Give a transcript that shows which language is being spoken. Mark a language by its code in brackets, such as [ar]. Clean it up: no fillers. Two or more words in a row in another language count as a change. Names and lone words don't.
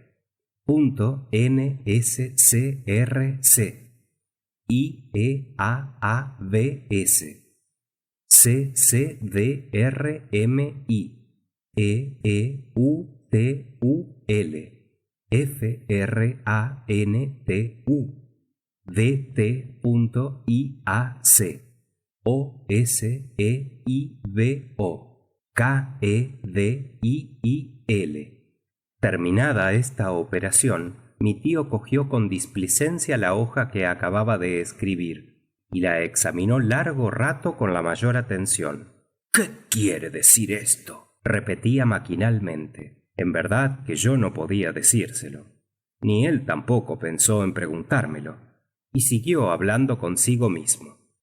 [es] .NSCRC IEAABS CCDRMI EEUTUL FRANTU DT.IAC OSEIBO KEDIIL. Terminada esta operación, mi tío cogió con displicencia la hoja que acababa de escribir y la examinó largo rato con la mayor atención. ¿Qué quiere decir esto?, repetía maquinalmente. En verdad que yo no podía decírselo. Ni él tampoco pensó en preguntármelo, y siguió hablando consigo mismo.